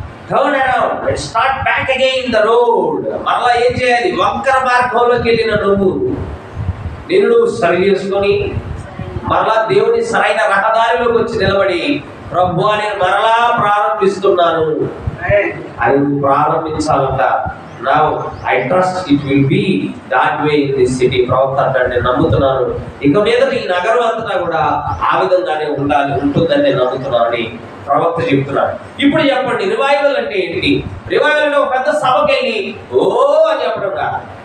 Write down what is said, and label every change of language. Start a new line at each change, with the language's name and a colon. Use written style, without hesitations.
English: Turn around and start back again the road.
Telugu: మరలా ఏం చేయాలి? వంకర మార్గంలోకి వెళ్ళిన నిన్ను సరి చేసుకొని మరలా దేవుని సరైన రహదారిలోకి వచ్చి నిలబడి, ప్రభువా నేను మరలా ప్రారంభిస్తున్నాను అని ప్రారంభించాలంట.
English: Now I trust it will be that way in this city.
Telugu: ప్రవక్త అంటాడు, నేను నమ్ముతున్నాను ఇక మీద ఈ నగరం అంతా కూడా ఆ విధంగానే ఉంటుందని నేను నమ్ముతున్నాను అని ప్రవక్త చెప్తున్నాడు. ఇప్పుడు చెప్పండి, రివైవల్ అంటే ఏంటి? రివైవల్ అంటే ఒక పెద్ద సభకి వెళ్ళి ఓ అని చెప్పడం కాదు.